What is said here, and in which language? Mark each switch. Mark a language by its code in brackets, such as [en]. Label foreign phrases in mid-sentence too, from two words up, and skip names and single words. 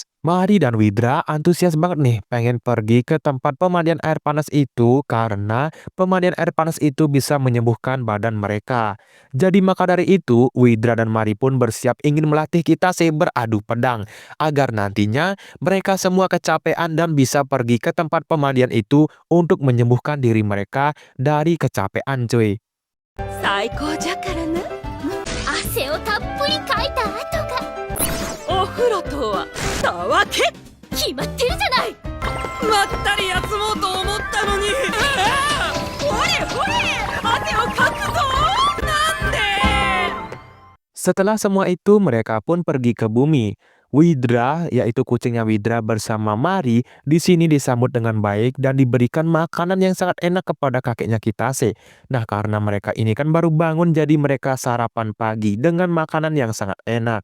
[id] Mari dan Widra antusias banget nih pengen pergi ke tempat pemandian air panas itu karena pemandian air panas itu bisa menyembuhkan badan mereka. Jadi maka dari itu, Widra dan Mari pun bersiap ingin melatih Kitase beradu pedang agar nantinya mereka semua kecapean dan bisa pergi ke tempat pemandian itu untuk menyembuhkan diri mereka dari kecapean, cuy. [ja] 最高じゃからな。汗をたっぷりかいた後がお風呂とはたわけ決まってるじゃない。まったり休もうと思ったのに。ほれほれ汗をかくぞ。なんで。 [id] Setelah semua itu, mereka pun pergi ke bumi. Widra, yaitu kucingnya Widra bersama Mari, di sini disambut dengan baik dan diberikan makanan yang sangat enak kepada kakeknya Kitase. Nah, karena mereka ini kan baru bangun, jadi mereka sarapan pagi dengan makanan yang sangat enak.